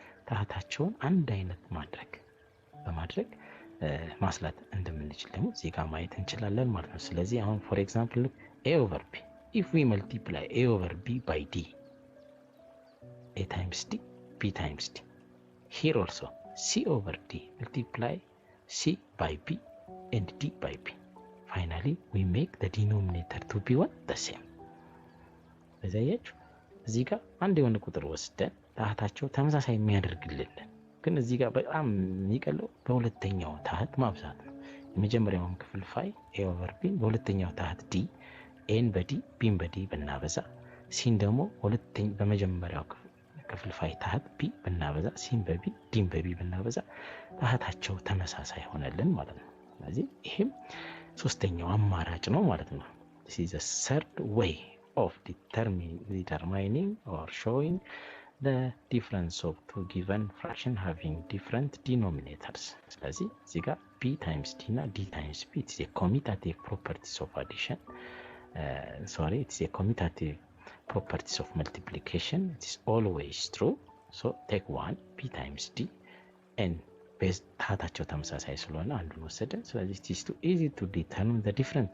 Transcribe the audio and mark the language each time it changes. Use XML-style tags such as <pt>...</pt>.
<am>ታህታቸውን አንድ አይነት በማድረግ ማስላት እንደምንችል ደግሞ እዚህ ጋር ማየት እንችላለን ማለት ነው። ስለዚህ አሁን</am> <en>for example look a over b, if we multiply a over b by d, a times d, b times d. Here also c over d, multiply c by b and d by b. Finally we make the denominator to be what? The same.</en> <am>በዛያችሁ እዚህ ጋር አንድ የሆነ ቁጥር ወስደን ታህታቸው ተመሳሳይ የሚያደርግልን ግን እዚህ ጋር በጣም የሚቀለው በሁለተኛው ታህት ማብዛት ነው። የመጀመሪያውን ክፍልፋይ a over b በሁለተኛው ታህት d n በd b በd ብናበዛ ሲን ደግሞ በመጀመሪያው ክፍልፋይ ታህት b ብናበዛ ሲን በb d በb ብናበዛ ታህታቸው ተመሳሳይ ሆነልን ማለት ነው። ስለዚህ ይሄም ሶስተኛው አማራጭ ነው ማለት ነው።</am> <en>this is the third way of determining or showing the difference of two given fraction having different denominators.</en> <am>ስለዚህ እዚህ ጋር</am> <en>b times d እና d times b it is a commutative properties of addition. It is a commutative properties of multiplication. It is always true. So take 1 b times d and base</en> <am>ታህታቸው ተመሳሳይ ስለሆነ አንዱን ወሰደን። ስለዚህ</am> <en>it is too easy to determine the difference.</en>